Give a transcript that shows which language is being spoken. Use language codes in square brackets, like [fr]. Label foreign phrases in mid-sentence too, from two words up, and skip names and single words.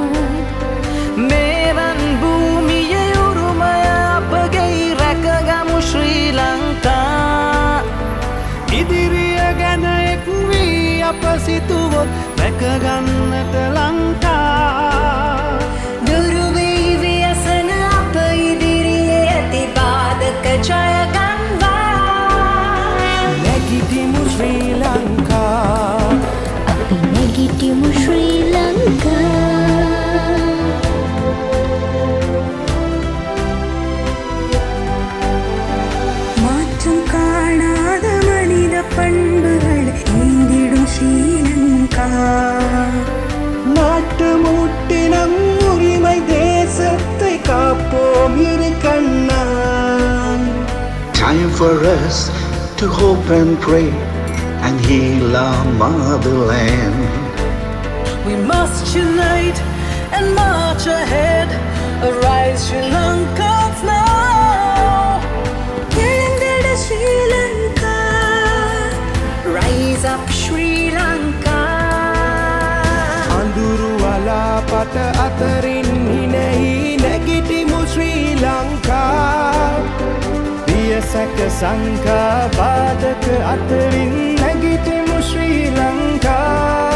[si] මේවන් භූමියේ උරුමය අපගේ රැකගමු ශ්‍රී ලංකා ඉදිරිය ගැන එක් වී අප සිතුවොත් රැකගන්නට ලංකා දුරු වී ව්‍යසන අප ඉදිරියේ ඇති බාධක ජය ගන්වා නැගිටිමු ශ්‍රී ලංකා අපි නැගිටිමු ශ්‍රී ලංකා [ta] மாற்றம் காணாத மனித பண்புகள் ஏந்திடும் ஸ்ரீலங்கா நாட்டு மூட்டினம் உரிமை தேசத்தை காப்போம் இரு கண்ணான் [en] Time for us to hope and pray and heal our motherland. We must unite and march ahead. Arise, Sri Lankans now. [ta] எழுந்திட ஸ்ரீலங்கா [en] rise up Sri Lanka [si] අඳුරු වලාපට අතරින් හිනෙහි නැගිටිමු ශ්‍රී ලංකා පියසක සංකා බාධක අතරින් නැගිටිමු ශ්‍රී ලංකා